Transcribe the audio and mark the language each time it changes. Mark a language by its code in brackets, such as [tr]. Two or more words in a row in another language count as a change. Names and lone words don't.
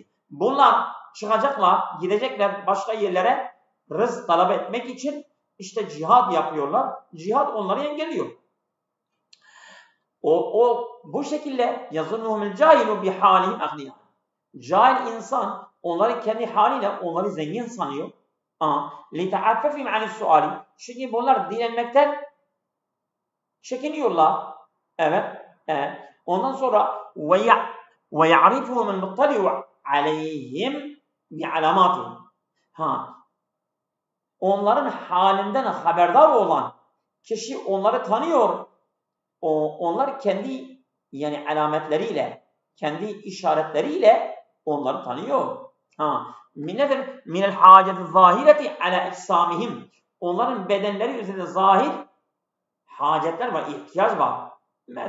[tr] Bunlar çıkacaklar, gidecekler başka yerlere rızk talep etmek için, işte cihad yapıyorlar. Cihad onları engelliyor. Bu şekilde [ar] يظنهم الجاهل بحالهم أغنياء. [tr] Cahil insan onları kendi haliyle onları zengin sanıyor. [ar] لِتَعَفَّفِهِمْ عَنِ السُّؤَالِ. [tr] Çünkü bunlar dinlenmekten çekiniyorlar. Evet. Ondan sonra [ar] وَيَعْرِفُهُمُ الْمُطَّلِعُ عَلَيْهِمْ بِعَلَامَاتِهِمْ. [tr] Onların halinden haberdar olan kişi onları tanıyor. Onlar kendi yani alametleriyle, kendi işaretleriyle onları tanıyor. Nedir? [ar] من الحاجة الظاهرة على أجسامهم. [tr] Onların bedenleri üzerinde zahir hacetler var, ihtiyaç var.